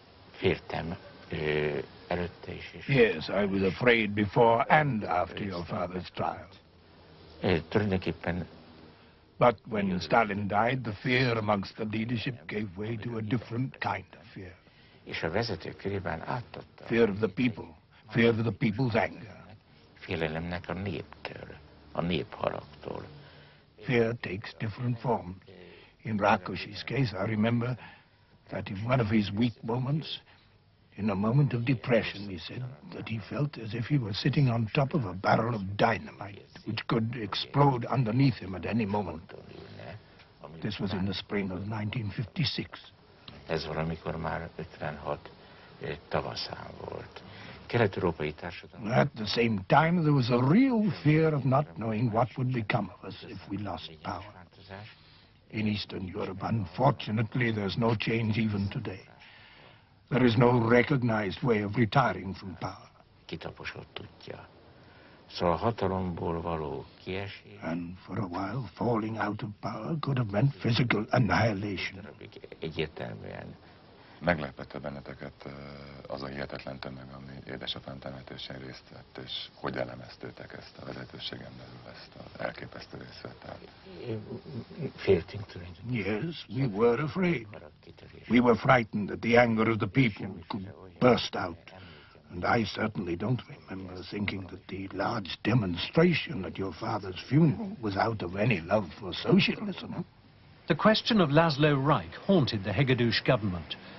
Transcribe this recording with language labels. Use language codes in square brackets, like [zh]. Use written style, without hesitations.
[hu] Féltem, előtte is. [en] Yes, I was afraid before and after your father's trial. [hu] Tulajdonképpen. [en] But when Stalin died, the fear amongst the leadership gave way to a different kind of fear. [hu] És a vezetők körében átadta. [en] Fear of the people, fear of the people's anger. [hu] Félelemnek a néptől, a népharagtól. [en] Fear takes different forms. In Rákosi's case, I remember that in one of his weak moments, in a moment of depression, he said that he felt as if he were sitting on top of a barrel of dynamite, which could explode underneath him at any moment. This was in the spring of 1956. [hu] Ez valamikor már 56 tavaszán volt. Kelet-európai társadalom. [en] At the same time, there was a real fear of not knowing what would become of us if we lost power. In Eastern Europe, unfortunately, there's no change even today. There is no recognized way of retiring from power. [hu] Kitaposott útja. Szóval hatalomból való kiesés. [en] And for a while, falling out of power could have meant physical annihilation. [hu] Egyértelműen. Meglepette benneteket az a hihetetlen tömeg, ami édesapám temetésén részt vett, és hogy elemeztétek ezt a vezetőségen belül, ezt az elképesztő részvételt? Féltünk tulajdonképpen. [en] Yes, we were afraid. We were frightened that the anger of the people could burst out. And I certainly don't remember thinking that the large demonstration at your father's funeral was out of any love for socialism. The question of Laszlo Rajk haunted the Hegedűs government.